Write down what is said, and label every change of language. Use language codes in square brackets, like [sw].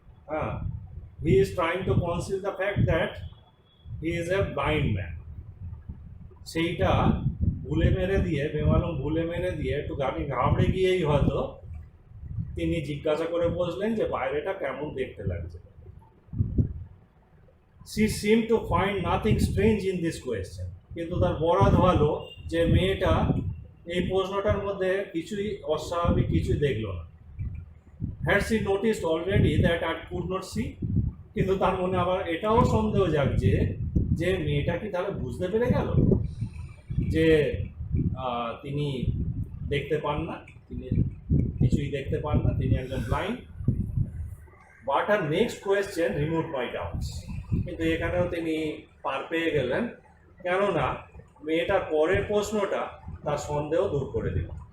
[en] হ্যাঁ, he is trying to conceal the fact that he is a blind man. [bn] সেইটা ভুলে মেরে দিয়ে, বেমালুম ভুলে মেরে দিয়ে একটু গাড়ি ঘাবড়ে গিয়েই হয়তো তিনি জিজ্ঞাসা করে বসলেন যে বাইরেটা কেমন দেখতে লাগছে। [en] She seemed to find nothing strange in this question. [bn] কিন্তু তার বরাত ভালো যে মেয়েটা এই প্রশ্নটার মধ্যে কিছুই অস্বাভাবিক কিছুই দেখলো না। [en] Had she noticed already that I could not see? [bn] কিন্তু তার মনে আবার এটাও সন্দেহ জাগছে যে মেয়েটা কি তাহলে বুঝতে পেরে গেল যে তিনি দেখতে পান না, তিনি কিছুই দেখতে পান না, তিনি একজন blind. [en] But আর next question remove my doubts. [bn] কিন্তু এখানেও তিনি পার পেয়ে গেলেন, কেননা মেয়েটার পরের প্রশ্নটা তার সন্দেহ দূর করে দিল।